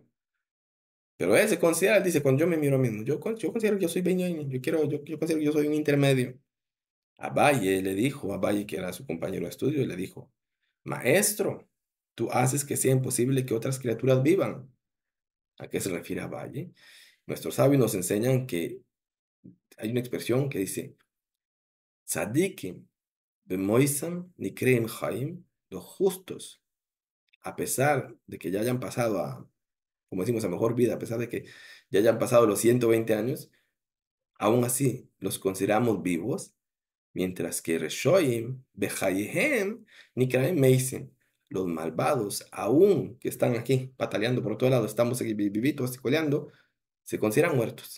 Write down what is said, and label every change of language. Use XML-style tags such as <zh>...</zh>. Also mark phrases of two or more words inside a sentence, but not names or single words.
<es>Pero él se considera, él dice, cuando yo me miro a mí mismo, yo considero que yo soy Benioini, yo considero que yo soy un intermedio. Abaye le dijo, Abaye que era su compañero de estudio, le dijo, maestro, tú haces que sea imposible que otras criaturas vivan. ¿A qué se refiere Abaye? Nuestros sabios nos enseñan que hay una expresión que dice,</es> <he>צדיקים במיתתם נקראים חיים,</he> <es>los justos, a pesar de que ya hayan pasado como decimos, a mejor vida, a pesar de que ya hayan pasado los 120 años, aún así los consideramos vivos. Mientras que</es> <he>רשעים בחייהם נקראים מתים,</he> <es>los malvados, aún que están aquí pataleando por todo lado, estamos aquí vivitos, coleando, se consideran muertos.</es>